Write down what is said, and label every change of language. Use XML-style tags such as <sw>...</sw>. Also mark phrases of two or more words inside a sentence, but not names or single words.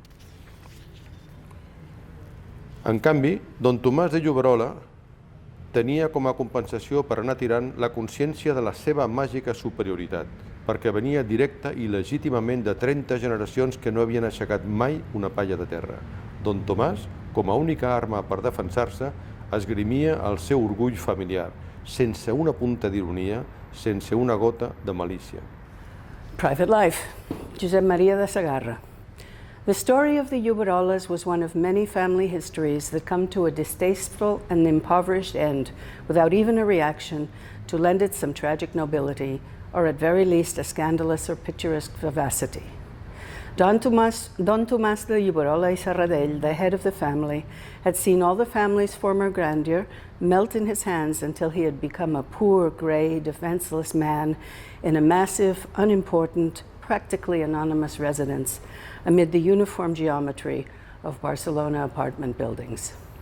<ca>En canvi, Don Tomàs de Lloberola tenia com a compensació per anar tirant la consciència de la seva màgica superioritat, perquè venia directa i legítimament de 30 generacions que no havien aixecat mai una palla de terra. Don Tomàs, com a única arma per defensar-se, esgrimia el seu orgull familiar, sense una punta d'ironia, sense una gota de malícia.</ca> <en>Private Life, Josep Maria de Sagarra. The story of the Juberolas was one of many family histories that come to a distasteful and impoverished end without even a reaction to lend it some tragic nobility, or at very least a scandalous or picturesque vivacity. Don Tomàs de Lloberola y Serradell, the head of the family, had seen all the family's former grandeur melt in his hands until he had become a poor, grey, defenseless man in a massive, unimportant, practically anonymous residence amid the uniform geometry of Barcelona apartment buildings.</en>